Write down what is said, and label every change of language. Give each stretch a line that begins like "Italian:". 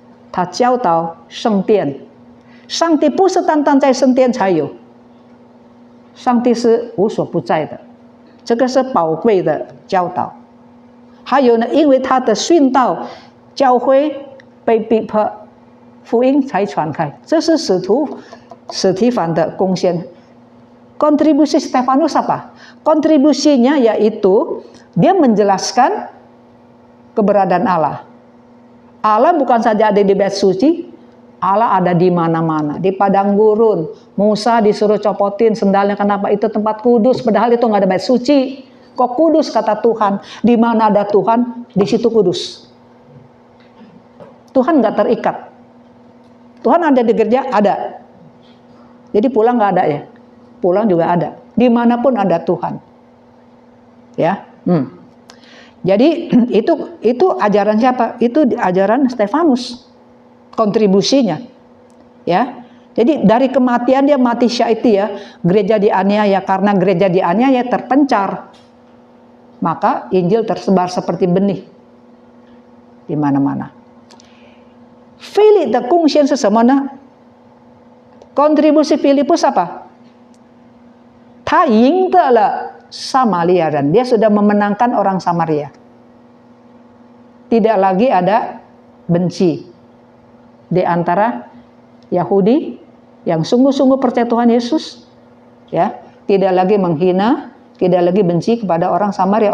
Chinese: 他教导圣殿。上帝不是单单在圣殿才有，上帝是无所不在的，这个是宝贵的教导。还有呢，因为他的训道，教会被逼迫，福音才传开，这是司提反的贡献。
Indonesian: Kontribusi Stefanus apa? Kontribusinya yaitu dia menjelaskan keberadaan Allah. Allah bukan saja ada di bait suci, Allah ada di mana-mana. Di padang gurun, Musa disuruh copotin sendalnya, kenapa? Itu tempat kudus, padahal itu nggak ada bait suci. Kok kudus kata Tuhan? Di mana ada Tuhan, di situ kudus. Tuhan nggak terikat. Tuhan ada di gereja, ada. Jadi pulang nggak ada ya. Pulang juga ada. Dimanapun ada Tuhan. Ya. Jadi itu ajaran siapa? Itu ajaran Stefanus. Kontribusinya. Ya. Jadi dari kematian dia mati syahid ya, gereja dianiaya, karena gereja dianiaya terpencar. Maka Injil tersebar seperti benih di mana-mana.
Chinese: Filip的贡献是什么呢？
Indonesian: Kontribusi Filipus apa?
Chinese: 他赢得了撒玛利亚人,
Indonesian: dia sudah memenangkan orang Samaria. Tidak lagi ada benci di antara Yahudi yang sungguh-sungguh percaya Tuhan Yesus, ya, tidak lagi menghina, tidak lagi benci kepada orang Samaria.